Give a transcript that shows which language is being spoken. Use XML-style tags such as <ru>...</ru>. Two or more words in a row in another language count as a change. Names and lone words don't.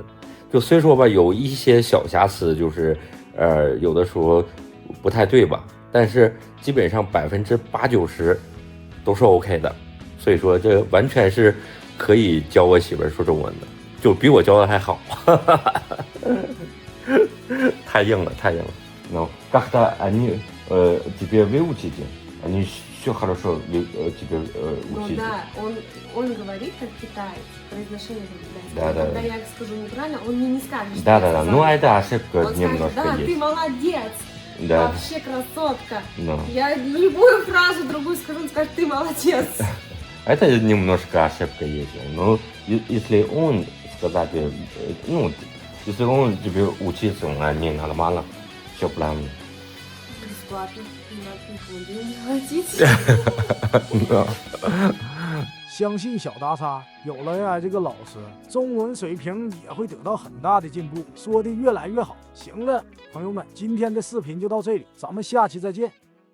<zh>就虽说吧，有一些小瑕疵，就是有的时候不太对吧，但是基本上80%、90%都是 OK 的。所以说这完全是可以教我媳妇儿说中文的，就比我教的还好。太硬了，太硬了。</zh> <ru>Ну, как-то они тебе выучили, они все хорошо тебе Ну учили. да, он говорит как китаец, произношение как китайское. Да, да, Когда да. я скажу неправильно, он мне не скажет, что Да, я да, да. сказала. Ну, это ошибка Он скажет, немножко да, ты есть. молодец, Да. вообще красотка. Ну. Я любую фразу другую скажу, он скажет, ты молодец. Это немножко ошибка есть. Но если он сказать, ну, если он тебе учиться, не нормально, все правильно. Бесплатно, не надо никому не платить.</ru> <zh>相信小大鲨有了 AI 这个老师，中文水平也会得到很大的进步，说的越来越好。行了，朋友们，今天的视频就到这里，咱们下期再见。</zh>